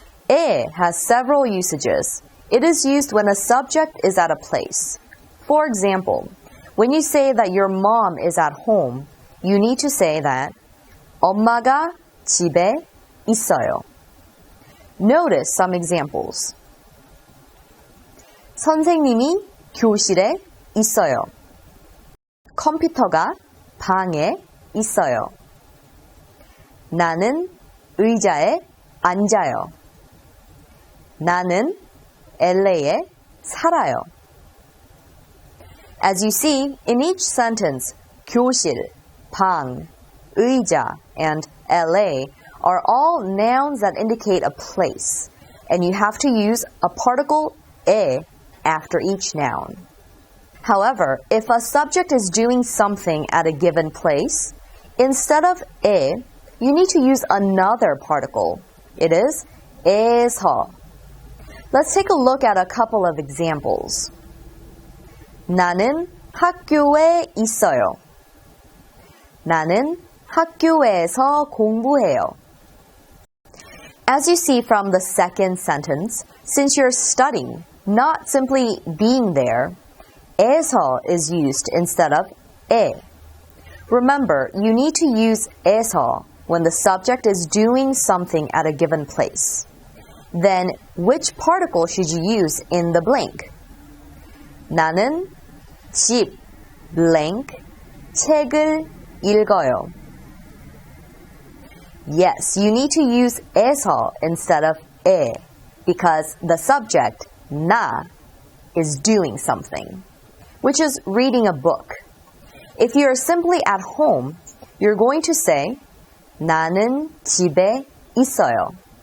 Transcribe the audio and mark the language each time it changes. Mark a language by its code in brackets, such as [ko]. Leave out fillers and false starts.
[en] 에 has several usages. It is used when a subject is at a place. For example, when you say that your mom is at home, you need to say that [ko] 엄마가 집에 있어요. [en] Notice some examples. [ko] 선생님이 교실에 있어요. 컴퓨터가 방에 있어요. 나는 의자에 앉아요. 나는 LA에 살아요. [en] As you see, in each sentence, 교실, 방, 의자, and LA are all nouns that indicate a place, and you have to use a particle 에 after each noun. However, if a subject is doing something at a given place, instead of 에, you need to use another particle. It is 에서. Let's take a look at a couple of examples. [ko] 나는 학교에 있어요. 나는 학교에서 공부해요. [en] As you see from the second sentence, since you're studying, not simply being there, 에서 is used instead of 에. Remember, you need to use 에서 when the subject is doing something at a given place. Then, which particle should you use in the blank? [ko] 나는 집, blank, 책을 읽어요. [en] Yes, you need to use 에서 instead of 에 because the subject, 나, is doing something, which is reading a book. If you're simply at home, you're going to say [ko] 나는 집에 있어요.